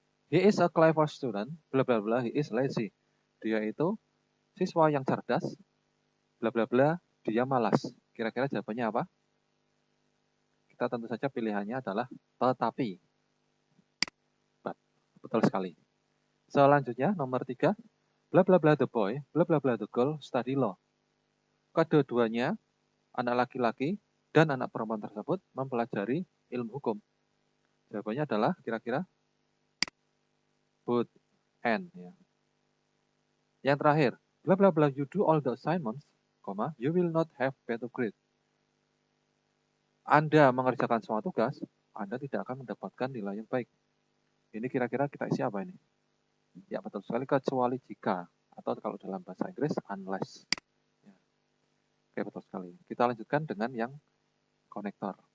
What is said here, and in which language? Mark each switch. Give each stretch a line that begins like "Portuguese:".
English: He is a clever student, bla bla bla, he is lazy.
Indonesian: Dia itu siswa yang cerdas, bla bla bla, dia malas. Kira-kira jawabannya apa? Kita tentu saja pilihannya adalah tetapi. But, betul sekali. Selanjutnya, nomor 3.
English: Bla bla bla the boy, bla bla bla the girl study law.
Indonesian: Kedua-duanya, anak laki-laki dan anak perempuan tersebut mempelajari ilmu hukum. Jawabannya adalah kira-kira both and. Ya. Yang terakhir,
English: bla bla bla you do all the assignments, you will not have better grade.
Indonesian: Anda mengerjakan semua tugas, Anda tidak akan mendapatkan nilai yang baik. Ini kira-kira kita isi apa ini? Ya betul sekali, kecuali jika. atau kalau dalam bahasa Inggris unless. Ya. Oke, betul sekali. Kita lanjutkan dengan yang konektor.